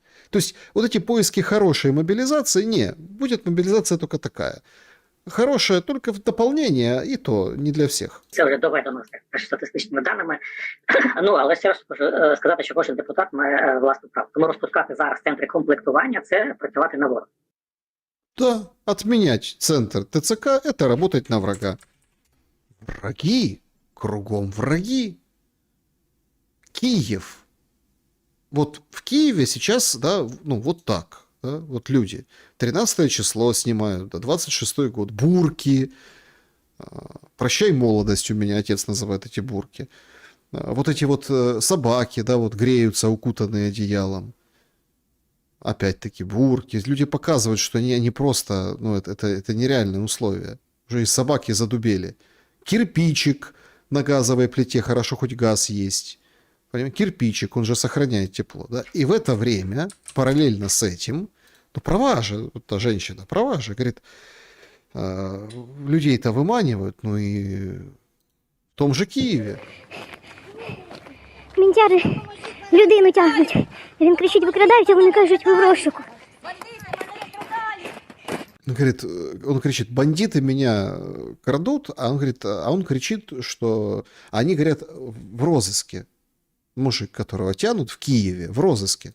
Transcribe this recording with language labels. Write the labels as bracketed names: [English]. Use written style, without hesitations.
[Russian] То есть вот эти поиски хорошей мобилизации, будет мобилизация только такая. Хорошая только в дополнение, и то не для всех. [Ukrainian] це вже доведено статистичними даними. Ну, але ще раз можу сказати, що кожен депутат має власну право. Тому розпускати зараз центри комплектування – це працювати на ворога. [Russian] Да, отменять центр ТЦК – это работать на врага. Враги, кругом враги. Киев. Вот в Киеве сейчас, да, ну вот так, да, вот люди. 13 число снимают, да, 26-й год, бурки. Прощай молодость, у меня отец называет эти бурки. Вот эти вот собаки, да, вот греются, укутанные одеялом. Опять-таки бурки. Люди показывают, что они просто, ну, это нереальные условия. Уже и собаки задубели. Кирпичик на газовой плите, хорошо хоть газ есть. Понимаете? Кирпичик, он же сохраняет тепло. Да? И в это время, параллельно с этим, ну, права же, вот та женщина, права же, говорит, людей-то выманивают, ну и в том же Киеве. [Ukrainian] Мінтяри людину тягнуть. Він кричить, викрадають, а вони кажуть, ви в розшуку. [Russian] Говорит, он кричит, бандиты меня крадут, а он кричит, что они, говорят, в розыске. Мужик, которого тянут в Киеве, в розыске.